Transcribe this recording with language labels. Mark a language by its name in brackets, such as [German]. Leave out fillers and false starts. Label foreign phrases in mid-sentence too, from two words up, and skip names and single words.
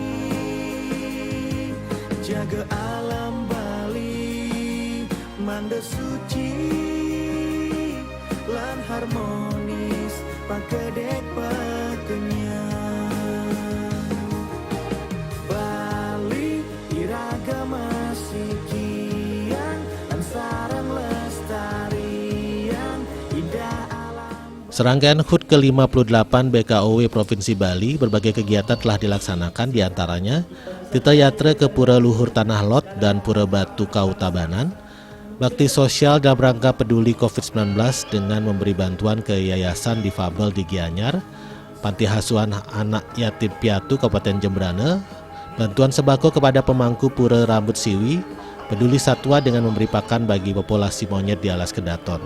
[Balinese] jaga alam Bali manda suci lan harmonis pakedek pakenyang Bali iragama sikian lan sarang lestarian indah alam [Indonesian] Serangkaian HUT ke-58 BKOW Provinsi Bali, berbagai kegiatan telah dilaksanakan, diantaranya Tita Yatra ke Pura Luhur Tanah Lot dan Pura Batu Kautabanan, bakti sosial dalam rangka peduli COVID-19 dengan memberi bantuan ke Yayasan Difabel di Gianyar, Panti Asuhan Anak Yatim Piatu Kabupaten Jembrane, bantuan sembako kepada pemangku Pura Rambut Siwi, peduli satwa dengan memberi pakan bagi populasi monyet di alas Kedaton.